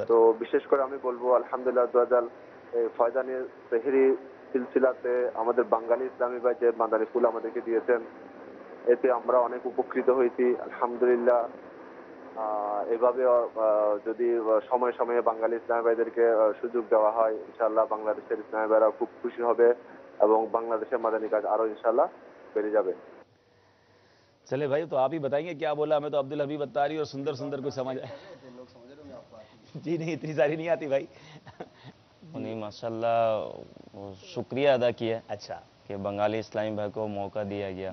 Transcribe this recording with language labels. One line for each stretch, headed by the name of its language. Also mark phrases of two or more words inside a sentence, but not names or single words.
Bangla: তো বিশেষ করে আমি বলবো
Arabic: الحمد لله عزوجل
Bangla: এই ফয়জানের সেহরি সিলসিলাতে আমাদের বাঙালি ইসলামী ভাই যে মাদানী ফুল আমাদেরকে দিয়েছেন এতে আমরা অনেক উপকৃত হয়েছি আলহামদুলিল্লাহ। এভাবে যদি সময়ে সময়ে বাঙালি ইসলামী ভাইদেরকে সুযোগ দেওয়া হয় ইনশাআল্লাহ বাংলাদেশের ইসলামী ভাইরা খুব খুশি হবে এবং বাংলাদেশের মাদানী কাজ আরো ইনশাআল্লাহ বেড়ে যাবে।
Urdu: چلے بھائی تو آپ ہی بتائیں گے کیا بولا، ہمیں تو عبد الحبیب اتاری اور سندر سندر کچھ سمجھ آئے۔ جی نہیں اتنی ساری نہیں آتی بھائی۔ انہیں ماشاءاللہ شکریہ ادا کیا۔ اچھا کہ بنگالی اسلامی بھائی کو موقع دیا گیا.